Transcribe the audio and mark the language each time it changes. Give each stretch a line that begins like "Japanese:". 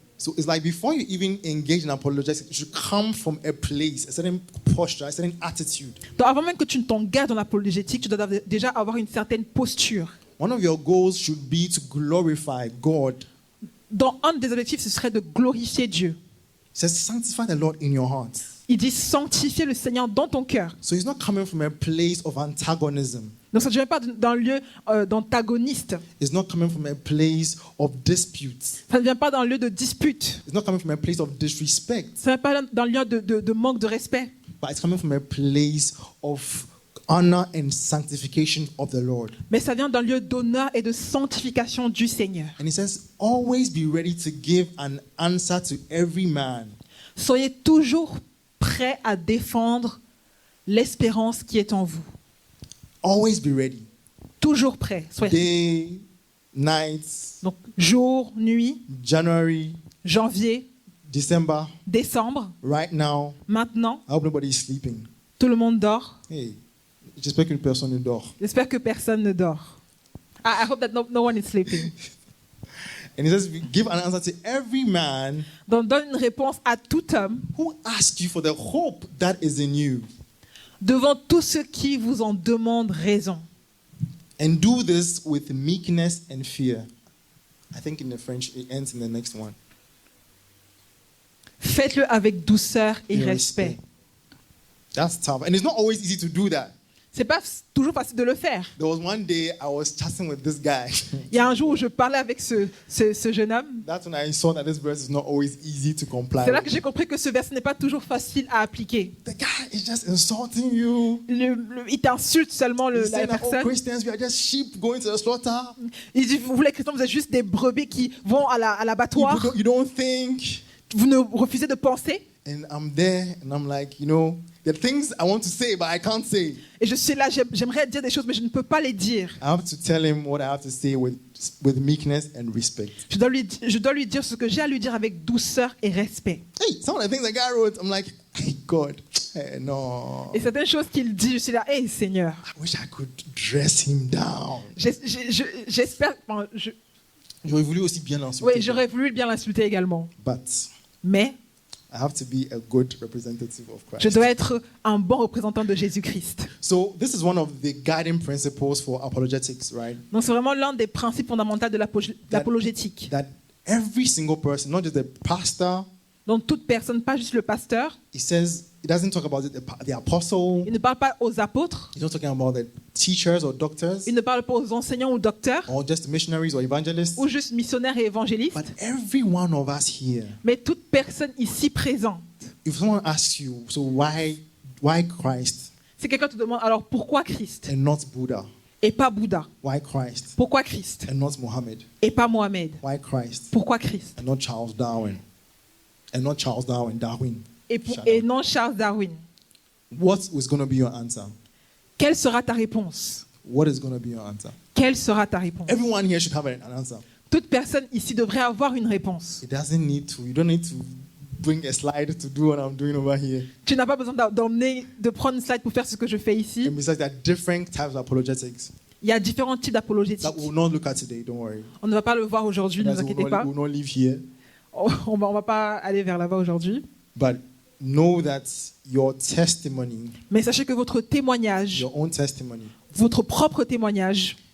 English: So it's like before you even engage in apologetics, it should come from a place, a certain posture, a certain attitude.
French: Donc avant même que tu ne t'engages dans l'apologétique, tu dois déjà avoir une certaine posture.
English: One of your goals should be to glorify God.
French: Dans un des objectifs, ce serait de glorifier Dieu.
English: It says, sanctify the Lord in your heart.
French: Il dit sanctifier le Seigneur dans ton cœur.
English: So it's not coming from a place of antagonism.
French: Donc ça ne vient pas d'un lieu d'antagoniste.
English: It's not coming from a place of dispute.
French: Ça ne vient pas d'un lieu de dispute.
English: It's not coming from a place of disrespect.
French: Ça ne vient pas d'un lieu de manque de respect.
English: But it's coming from a place of honor and sanctification of the Lord.
French: Mais ça vient d'un lieu d'honneur et de sanctification du Seigneur.
English: And it says, always be ready to give an answer to every man.
French: Soyez toujours prêts à défendre l'espérance qui est en vous.
English: Always be ready.
French: Toujours prêts. Soyez.
English: Day, night,
French: Donc jour, nuit,
English: January,
French: janvier,
English: December,
French: décembre,
English: right now.
French: maintenant,
English: I hope nobody is sleeping.
French: tout le monde dort. Hey, j'espère qu'une personne ne dort. J'espère que personne ne dort.
English: I hope that no one is sleeping. And it says, give an answer to every man
French: Donc donne une réponse à tout homme
English: who asks you for the hope that is in you.
French: devant tous ceux qui vous en demandent raison.
English: And do this with meekness and fear. I think in the French, it ends in the next one.
French: Faites-le avec douceur et
English: And
French: respect.
English: That's tough. And it's not always easy to do that.
French: C'est pas toujours facile de le faire.
English: There was one day I was chatting with this guy.
French: Il y a un jour où je parlais avec ce jeune homme.
English: That's when I saw that this verse is not always easy to comply
French: C'est là que
English: with.
French: j'ai compris que ce verset n'est pas toujours facile à appliquer.
English: The guy is just insulting you.
French: Il t'insulte seulement
English: He's
French: la
English: saying that, oh,
French: personne.
English: Christians, we are just sheep going to the slaughter.
French: Il dit, vous les chrétiens, vous êtes juste des brebis qui vont à l'abattoir.
English: You don't think.
French: Vous ne refusez de penser.
English: And I'm there and I'm like, you know, there are things I want to say, but I can't say.
French: Et je suis là, j'aimerais dire des choses, mais je ne peux pas les dire.
English: I have to tell him what I have to say with meekness and respect.
French: Je dois lui dire ce que j'ai à lui dire avec douceur et respect.
English: Hey, some of the things the guy wrote, I'm like, hey, God, hey, no.
French: Et certaines choses qu'il dit, je suis là, hey Seigneur,
English: I wish I could dress him down.
French: j'espère, J'aurais voulu aussi bien l'insulter. oui, j'aurais voulu bien l'insulter également.
English: But
French: Mais
English: I have to be a good representative of Christ.
French: je dois être un bon représentant de Jésus-Christ.
English: So this is one of the guiding principles for apologetics, right?
French: Donc c'est vraiment l'un des principes fondamentaux de l'apologétique.
English: That every single person, not just the pastor,
French: Donc toute personne, pas juste le pasteur,
English: it says, it doesn't talk about the apostle,
French: il ne parle pas aux apôtres,
English: it's not talking about the teachers or doctors,
French: il ne parle pas aux enseignants ou docteurs,
English: or just missionaries or evangelists,
French: ou juste missionnaires et évangélistes,
English: but every one of us here,
French: mais toute personne ici présente.
English: if someone asks you, so why Christ
French: Si quelqu'un te demande, alors pourquoi Christ
English: and not Buddha?
French: et pas Bouddha?
English: Why Christ
French: Pourquoi Christ
English: and not Muhammad?
French: et pas Mohamed?
English: Why Christ
French: Pourquoi Christ
English: and not Charles Darwin? And not Charles Darwin, Darwin.
French: et non Charles Darwin?
English: What is going to be your answer?
French: Quelle sera ta réponse?
English: What is going to be your answer?
French: Quelle sera ta réponse?
English: Everyone here should have an answer.
French: Toute personne ici devrait avoir une réponse.
English: You don't need to bring a slide to do what I'm doing over here.
French: Tu n'as pas besoin de prendre une slide pour faire ce que je fais ici.
English: And besides, there are different types of apologetics
French: Il y a différents types d'apologétique.
English: that we will not look at today, don't worry.
French: On ne va pas le voir aujourd'hui, ne vous
English: Guys,
French: inquiétez pas.
English: we will not leave here.
French: On va pas aller vers là-bas aujourd'hui.
English: But know that your testimony,
French: Mais sachez que votre témoignage,
English: your own testimony,
French: votre propre témoignage,